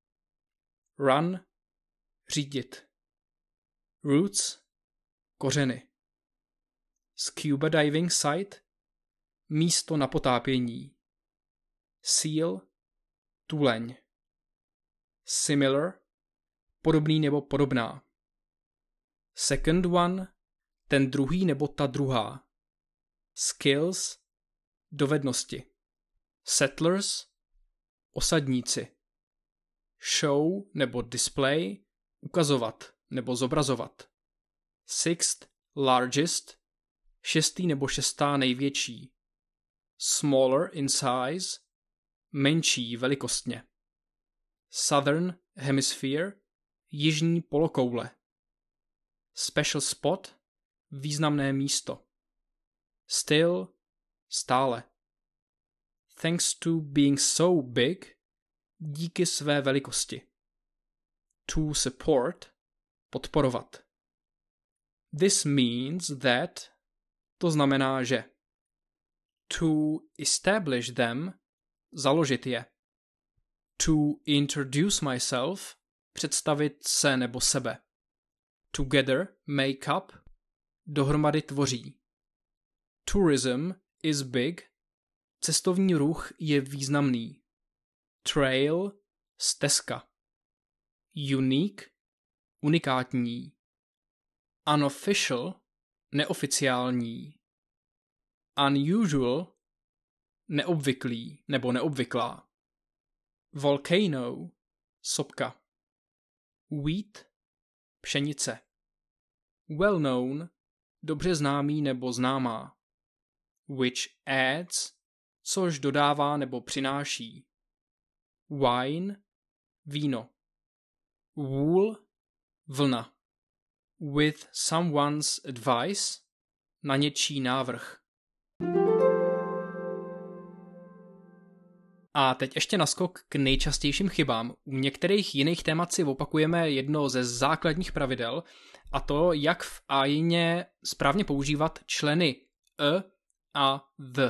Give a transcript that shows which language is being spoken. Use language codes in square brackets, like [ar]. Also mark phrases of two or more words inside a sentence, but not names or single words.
[cs] Run, řídit. Roots, kořeny. [en] Scuba diving site, [cs] místo na potápění. Seal, tuleň. Similar, podobný nebo podobná. [en] Second one, [cs] ten druhý nebo ta druhá. Skills, dovednosti. Settlers, osadníci. Show nebo display, ukazovat nebo zobrazovat. [en] Sixth largest, [cs] šestý nebo šestá největší. [en] Smaller in size, [cs] menší velikostně. [en] Southern hemisphere, [cs] jižní polokoule. [en] Special spot, [cs] významné místo. [en] Still, stále. Thanks to being so big, [cs] díky své velikosti. [en] To support, podporovat. This means that, [cs] to znamená, že. [en] To establish them, [cs] založit je. [en] To introduce myself, [cs] představit se nebo sebe. [en] Together make up, [cs] dohromady tvoří. [en] Tourism is big, [cs] cestovní ruch je významný. Trail, stezka. Unique, unikátní. Unofficial, neoficiální. Unusual, neobvyklý nebo neobvyklá. Volcano, sopka. Wheat, pšenice. [en] Well known, [cs] dobře známý nebo známá. [en] Which adds, [cs] což dodává nebo přináší. Wine, víno. Wool, vlna. [en] With someone's advice, [cs] na něčí návrh. A teď ještě naskok k nejčastějším chybám. U některých jiných témat si opakujeme jedno ze základních pravidel, a to, jak v ájině správně používat členy a the.